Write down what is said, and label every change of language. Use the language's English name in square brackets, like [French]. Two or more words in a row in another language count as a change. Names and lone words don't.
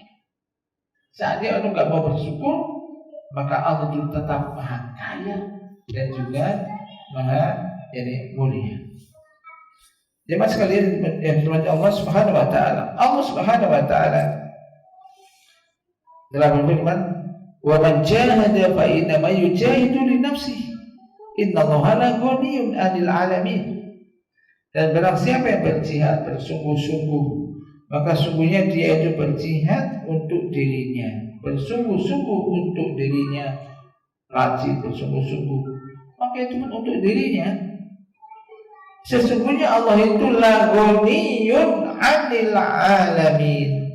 [Indonesian] Saat dia orang nggak mau bersyukur, maka Allah itu tetap Maha Kaya dan juga Maha Mulia. Jemaah sekalian yang dirahmati Allah [Arabic] سبحانه وتعالى. [Indonesian] Allah [Arabic] سبحانه وتعالى [Indonesian] dalam berfirman, [Arabic] "ومن جاهد فإنما يجاهد لنفسه. إن الله لغني عن العالمين." [Indonesian] Dan barang siapa yang berjihad bersungguh-sungguh, maka sungguhnya dia itu berjihad untuk dirinya, bersungguh-sungguh untuk dirinya, rajin bersungguh-sungguh, maka itu untuk dirinya. Sesungguhnya Allah itu [Arabic] لغني عن العالمين.